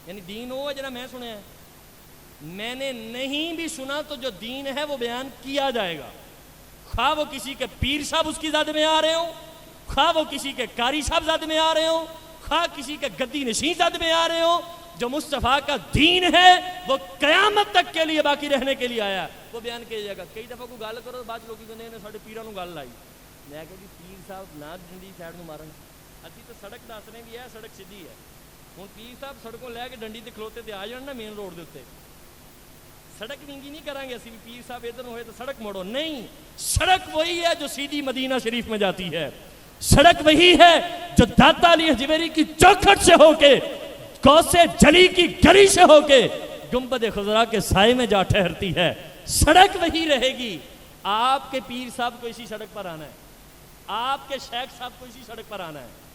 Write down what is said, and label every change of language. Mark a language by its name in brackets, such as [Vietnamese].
[Urdu] یعنی دین وہ ہے جہاں میں سنیا ہے. میں نے نہیں بھی سنا تو جو دین ہے وہ بیان کیا جائے گا, خواہ وہ کسی کے پیر صاحب اس کی زد میں آ رہے ہوں, خواہ وہ کسی کے قاری صاحب زد میں آ رہے ہوں, خواہ کسی کے گدی نشین زد میں آ رہے ہوں. جو مصطفیٰ کا دین ہے وہ قیامت تک کے لیے باقی رہنے کے لیے آیا, وہ بیان کیا جائے گا. [Punjabi] کئی دفعہ کوئی گل کرو تو بعد لوگ کہتے ہیں سارے پیروں گل لائی. میں کہ پیر صاحب نہ ڈنڈی سائڈ میں مارن, ابھی تو سڑک دس رہے بھی ہے, سڑک سیدھی ہے. ہوں پیر صاحب سڑکوں لے کے ڈنڈی تے کھلوتے تے آ جان نا مین روڈ دے اتنے, سڑک ونگی نہیں کریں گے اسی بھی پیر صاحب ادھر ہوئے تو سڑک موڑو نہیں. [Urdu] سڑک وہی ہے جو سیدھی مدینہ شریف میں جاتی ہے, سڑک وہی ہے جو داتا علی حجویری کی چوکھٹ سے ہو کے, کوسے جلی کی گلی سے ہو کے گنبد خضرا کے سائے میں جا ٹھہرتی ہے. سڑک وہی رہے گی. آپ کے پیر صاحب کو اسی سڑک پر آنا ہے, آپ کے شیخ صاحب کو اسی سڑک پر آنا ہے.